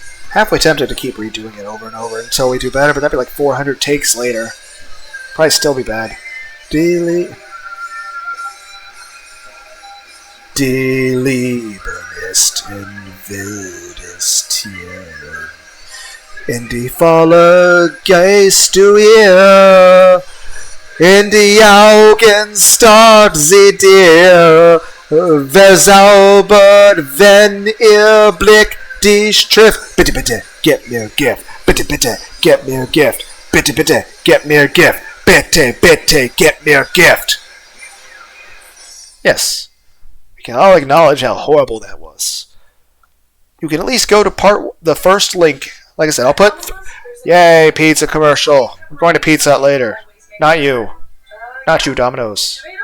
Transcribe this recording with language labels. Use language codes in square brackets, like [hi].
[en] Halfway tempted to keep redoing it over and over until we do better, but that'd be like 400 takes later. Probably still be bad. [de] Die Liebe ist ein wildes Tier. In die Falle gehst du ihr, in die Augen starrt sie dir, verzaubert, wenn ihr Blick dich trifft. Bitte, bitte, gib mir Gift. Bitte, bitte, gib mir Gift. Bitte, bitte, gib mir Gift. Bitte, bitte, gib mir Gift. [en] Yes. We can all acknowledge how horrible that was. You can at least go to the first link. Like I said, I'll put... Yay, pizza commercial. We're going to Pizza Hut later. Not you. Not you, Domino's.